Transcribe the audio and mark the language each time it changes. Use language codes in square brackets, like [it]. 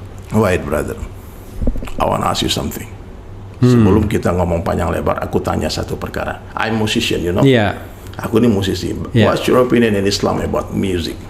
[en] Wait brother, I wanna ask you something. [id] Sebelum kita ngomong panjang lebar, aku tanya satu perkara. [en] I'm musician, you know. [id] Iya. Aku ini musisi. [en] What's your opinion in Islam about music?